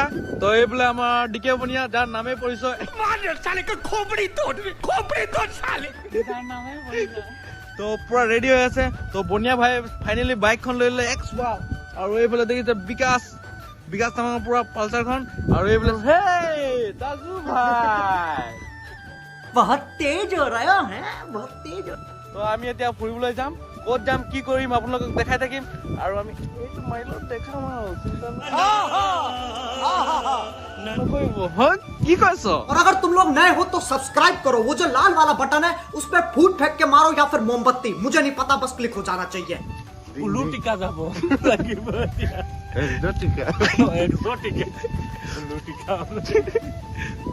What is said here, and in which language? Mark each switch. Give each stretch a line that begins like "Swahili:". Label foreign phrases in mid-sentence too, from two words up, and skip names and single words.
Assamese: তো এইবোলে আমাৰ ডিকে বনিয়া, যাৰ নামে পৰিচয় তো পুৰা ৰেডি হৈ আছে। তো বনিয়া ভাই ফাইনেলি বাইকখন লৈ ললে এক্স ৱাও, আৰু এইফালে দেখিছে বিকাশ নামৰ পুৰা পালচাৰখন, আৰু এইফালে হেই দাজু ভাই।
Hindi: बहुत तेज हो रहा है बहुत तेज हो
Assamese: তো আমি এতিয়া ফুৰিবলৈ যাম, ক'ত যাম কি কৰিম আপোনালোকক দেখাই থাকিম, আৰু আমি এইটো মাইলত দেখাম আৰু চিন্তা নকৰিব। কি কৈছ?
Hindi: और अगर तुम लोग नए हो तो सब्सक्राइब करो, वो जो लाल वाला बटन है उस पर फूट फेंक के मारो या फिर मोमबत्ती, मुझे नहीं पता, बस क्लिक हो जाना चाहिए।
Assamese: উলুটিকা যাব লাগিব এতিয়া। এক্সোটিকা উলুটিকা